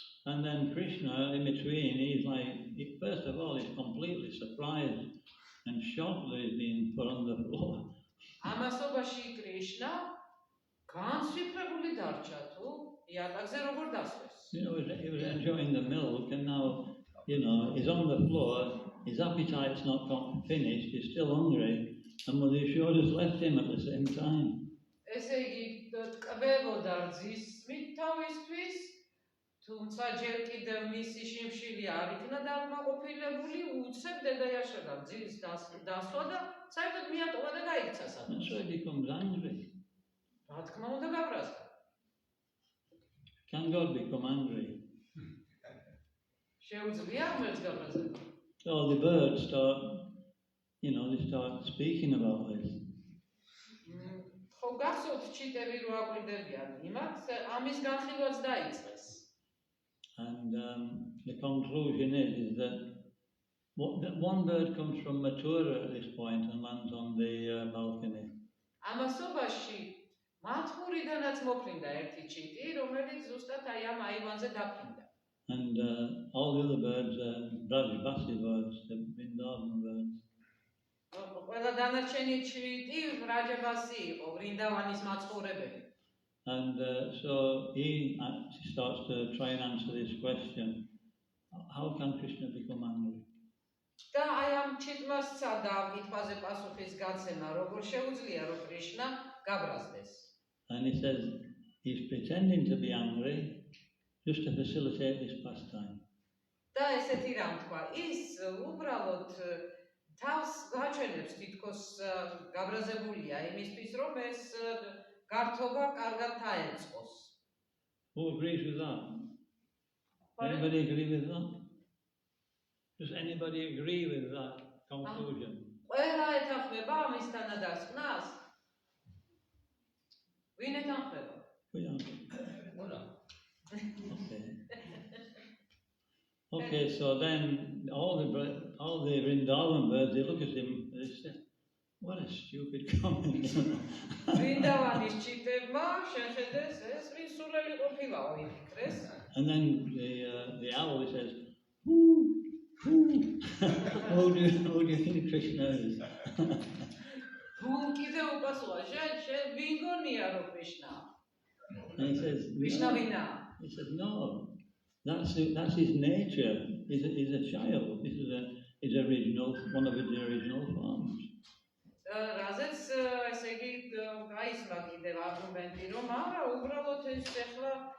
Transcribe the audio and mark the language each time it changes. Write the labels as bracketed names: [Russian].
[English] And then Krishna, in between, he's like, first of all, he's completely surprised and shocked that he's been put on the floor. [Georgian] ამასობაში კრიშნა განსვიფრებული დარჩა თუ იატაკზე როგორ დასვეს. [English] He was enjoying the milk, and now, he's on the floor, his appetite's not finished, he's still hungry, and Mother Yashoda's left him at the same time. [Georgian] ესე იგი, ტკბებოდა რძის თავისთვის, თუმცა ჯერ კიდევ მისი შიმშილი არ იქნა დაკმაყოფილებული, უცებ დედა იაშოდა რძის დასვა და საერთოდ მიატოვა და გაიქცა [English] And [Georgian] სადღაც. [English] so he becomes angry. [Georgian] რა თქმა უნდა გაბრაზდა. [English] Can God become angry? [Georgian] შეუძლია ღმერთს გაბრაზება. [English] So the birds start, they start speaking about this. [Georgian] ხო გახსოვთ ჩიტები რო აკვირდებიან იმათ, ამის განხილვაც დაიწყეს. [English] And the conclusion is that one bird comes from Mathura at this point and lands on the balcony. [Georgian] ამასობაში მათურიდანაც მოფრინდა ერთი ჩიტი, რომელიც ზუსტად აი ამ აივანზე დაფრინდა. [English] And all the other birds are Brajbasi birds, the Vrindavan birds. [Georgian] ყველა დანარჩენი ჩიტი ბრაჯაბასი იყო, ვრინდავანის მაცხოვრებელი. [English] And so he starts to try and answer this question. How can Krishna become angry? [Georgian] და აი ამ ჩიტმა სცადა ამ კითხვაზე პასუხის გაცემა, როგორ შეუძლია რომ კრიშნა გაბრაზდეს. [English] And he says he's pretending to be angry just to facilitate this pastime. [Georgian] და ესეთი რამ თქვა, ის უბრალოდ თავს გაჩვენებს თითქოს გაბრაზებულია იმისთვის, რომ ეს გართობა კარგად დაეწყოს. [English] Who agrees with that? Anybody agree with that? Does anybody agree with that conclusion? [Georgian] ყველა ეთანხმება ამის თანადასხმას? ვინ ეთანხმება? [English] We don't. Okay. Okay, so then all the Vrindavan birds, they look at him and they say, what a stupid comment. [Georgian] ვრინდავანის ჩიტებმა შეხედეს ეს ვისულელი ყოფილაო იფიქრეს. [English] And then the owl says, who do you think Krishna is? [Georgian] გულ კიდე უპასუა, შენ ვინ გონია რომ კრიშნა? [English] And he says, [Georgian] კრიშნა ვინა? [English] he says, no, that's his nature. He's a child. This is one of his original forms. [Georgian] რაზეც ესე იგი გაისმა კიდევ არგუმენტი, რომ არა, უბრალოდ ეს ახლა